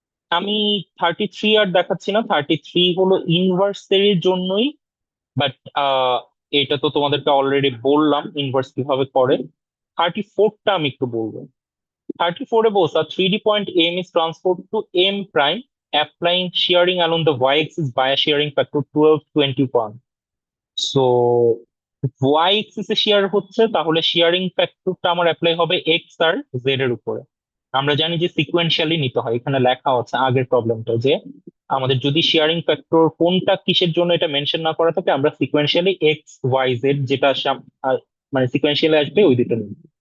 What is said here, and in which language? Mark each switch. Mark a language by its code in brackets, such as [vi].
[bn] আমি 33 আর দেখাচ্ছি না, 33 হলো ইনভার্স এর জন্যই। বাট এটা তো তোমাদেরকে অলরেডি বললাম ইনভার্স কিভাবে করে। 34টা আমি একটু বলবো। [en] 34 [bn] বলছে [en] a 3D point M is transferred to M prime applying shearing along the y-axis by a shearing factor 12, 21. [bn] So y-axis A shear হচ্ছে, তাহলে shearing ফ্যাক্টরটা আমার অ্যাপ্লাই হবে x আর z এর উপরে। আমরা জানি যে সিকোয়েন্সিয়ালি নিতে হয়, এখানে লেখা আছে আগের প্রবলেমটা যে আমাদের যদি শেয়ারিং ফ্যাক্টর কোনটা কিসের জন্য এটা মেনশন না করা থাকে, আমরা সিকোয়েন্সিয়ালি এক্স ওয়াই জেড যেটা মানে সিকোয়েন্সিয়ালি আসবে ওই দুটো নিই।